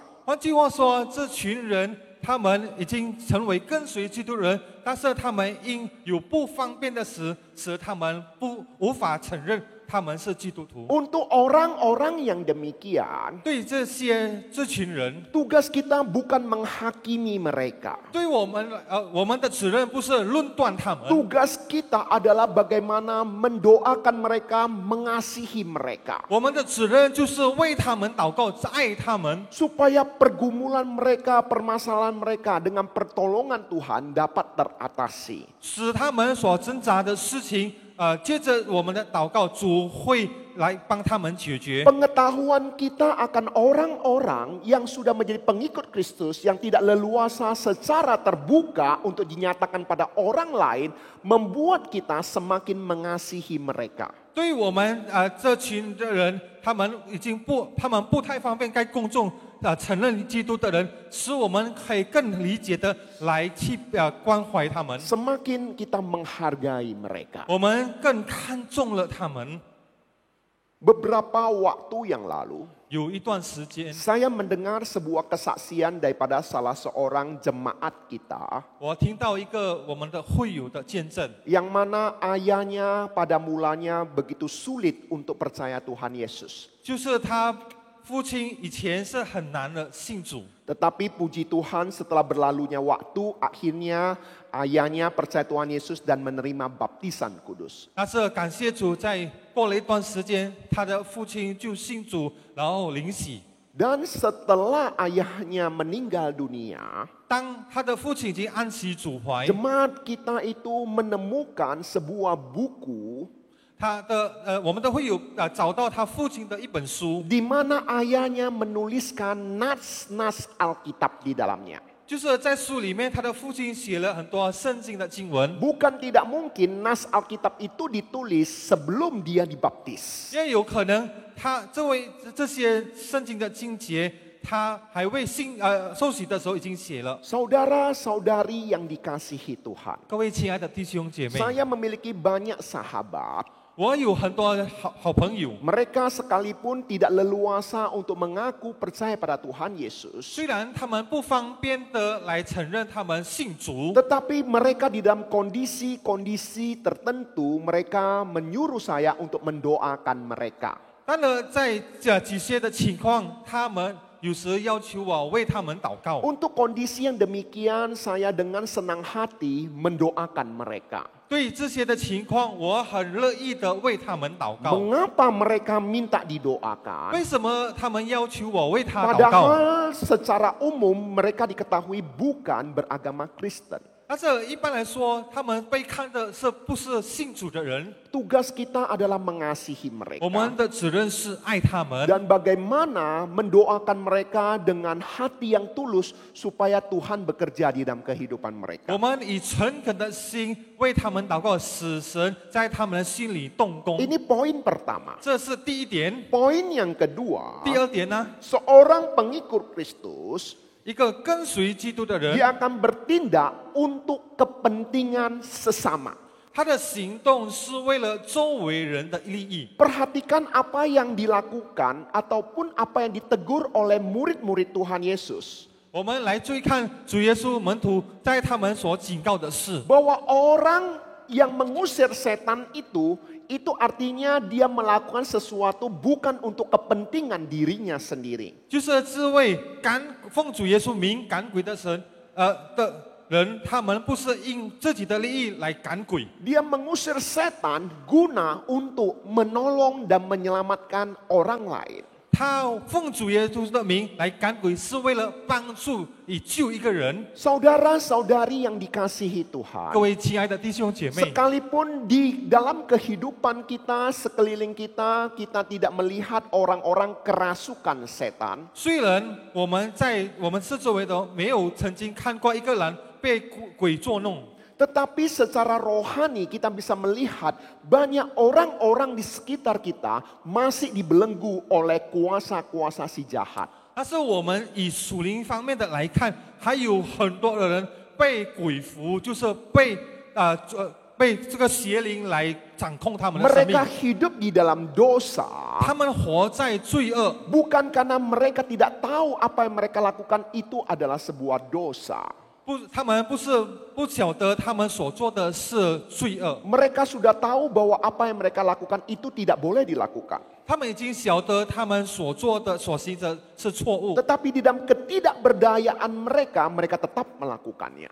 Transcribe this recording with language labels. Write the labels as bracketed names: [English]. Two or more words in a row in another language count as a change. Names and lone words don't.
[Chinese] 换句话说，这群人他们已经成为跟随基督人，但是他们因有不方便的事，使他们无法承认他们是基督徒。 [Indonesian] Untuk orang-orang yang demikian, [Chinese] 对这群人， [Indonesian] tugas kita bukan menghakimi mereka. [Chinese] 对我们的责任不是论断他们， [Indonesian] Tugas kita adalah bagaimana mendoakan mereka, mengasihi mereka. [Chinese] 我们的责任就是为他们祷告，爱他们， [Indonesian] Supaya pergumulan mereka, permasalahan mereka dengan pertolongan Tuhan dapat teratasi. [Chinese] 使他们所挣扎的事情，接着我们的祷告，主会来帮他们解决。 [Indonesian] Pengetahuan kita akan orang-orang yang sudah menjadi pengikut Kristus yang tidak leluasa secara terbuka untuk dinyatakan pada orang lain membuat kita semakin mengasihi mereka. [Chinese] 对于我们这群的人，他们不太方便该公众承认基督的人，使我们可以更理解的来去关怀他们， [Indonesian] Semakin kita menghargai mereka. [Chinese] 我们更看重了他们。 [Indonesian] Beberapa waktu yang lalu, [Chinese] 有一段时间， [Indonesian] saya mendengar sebuah kesaksian daripada salah seorang jemaat kita [Chinese] 我听到一个我们的会友的见证， [Indonesian] yang mana ayahnya pada mulanya begitu sulit untuk percaya Tuhan Yesus. [Chinese] 就是他父亲以前是很难的信主， [Indonesian] Tetapi puji Tuhan setelah berlalunya waktu, akhirnya ayahnya percaya Tuhan Yesus dan menerima baptisan kudus. [Chinese] 但是感谢主，在过了一段时间，他的父亲就信主，然后领洗。 [Indonesian] Dan setelah ayahnya meninggal dunia, [Chinese] 当他的父亲已经安息主怀， [Indonesian] jemaat kita itu menemukan sebuah buku [Chinese] 我们都会有找到他父亲的一本书， [Indonesian] di mana ayahnya menuliskan nas-nas Alkitab di dalamnya. [Chinese] 就是在书里面，他的父亲写了很多圣经的经文。 [Indonesian] Bukan tidak mungkin nas Alkitab itu ditulis sebelum dia dibaptis. [Chinese] 因为有可能这些圣经的经节，他还未受洗的时候已经写了。 [Indonesian] Saudara-saudari yang dikasihi Tuhan, [Chinese] 各位亲爱的弟兄姐妹， [Indonesian] saya memiliki banyak sahabat. [Chinese] 我有很多好朋友， [Indonesian] Mereka sekalipun tidak leluasa untuk mengaku percaya pada Tuhan Yesus, [Chinese] 虽然他们不方便的来承认他们信主， [Indonesian] tetapi mereka di dalam kondisi-kondisi tertentu mereka menyuruh saya untuk mendoakan mereka. [Chinese] 当然在几些的情况，他们有时要求我为他们祷告。 [Indonesian] Untuk kondisi yang demikian, saya dengan senang hati mendoakan mereka. [Chinese] 对这些的情况，我很乐意的为他们祷告。 [Indonesian] Mengapa mereka minta didoakan? [Chinese] 为什么他们要求我为他祷告？ [Indonesian] Padahal secara umum mereka diketahui bukan beragama Kristen. [Chinese] 但是一般来说，他们被看的是不是信主的人？ [Indonesian] Tugas kita adalah mengasihi [Chinese] 我们 [Indonesian] mereka [Chinese] 的责任是爱他们， [Indonesian] dan bagaimana mendoakan mereka dengan hati yang tulus supaya Tuhan bekerja di dalam kehidupan [Chinese] 我 [Indonesian] mereka. [Chinese] 们以诚恳的心为他们祷告，使神在他们的心里动工。 [Indonesian] Ini poin pertama. [Chinese] 这是第一点。 [Indonesian] Poin yang kedua, [Chinese] 第二点呢， [Indonesian] seorang pengikut Kristus [Chinese] 一个跟随基督的人， [Indonesian] dia akan bertindak untuk kepentingan sesama. [Chinese] 他的行动是为了周围人的利益。 [Indonesian] Perhatikan apa yang dilakukan ataupun apa yang ditegur oleh murid-murid Tuhan Yesus. [Chinese] 我们来追看主耶稣门徒在他们所警告的事， [Indonesian] Bahwa orang yang mengusir setan itu artinya dia melakukan sesuatu bukan untuk kepentingan dirinya sendiri. [Chinese] 就是这位奉主耶稣名赶鬼的人，他们不是因自己的利益来赶鬼， [Indonesian] Dia mengusir setan guna untuk menolong dan menyelamatkan orang lain. [Chinese] 他奉主耶稣的名来赶鬼，是为了帮助以救一个人。 [Indonesian] Saudara-saudari yang dikasihi [Chinese] 各 [Indonesian] Tuhan, [Chinese] 位亲爱的弟兄姐妹， [Indonesian] sekalipun di dalam kehidupan kita, sekeliling kita, kita tidak melihat orang-orang kerasukan setan. [Chinese] 虽然我们四周围的没有曾经看过一个人被鬼捉弄， [Indonesian] Tetapi secara rohani kita bisa melihat banyak orang-orang di sekitar kita masih dibelenggu oleh kuasa-kuasa si jahat. [Chinese] 但是我们以属灵方面的来看，还有很多的人被鬼附，就是被这个邪灵来掌控他们的生命 [Indonesian] Mereka。hidup di dalam dosa [Chinese] 他们活在罪恶， [Indonesian] bukan karena mereka tidak tahu apa yang mereka lakukan itu adalah sebuah dosa. [Chinese] 他们不晓得他们所做的是罪恶， [Indonesian] Mereka sudah tahu bahwa apa yang mereka lakukan itu tidak boleh dilakukan. [Chinese] 他们已经晓得他们所做的所行的是错误。 [Indonesian] Tetapi di dalam ketidakberdayaan mereka, mereka tetap melakukannya.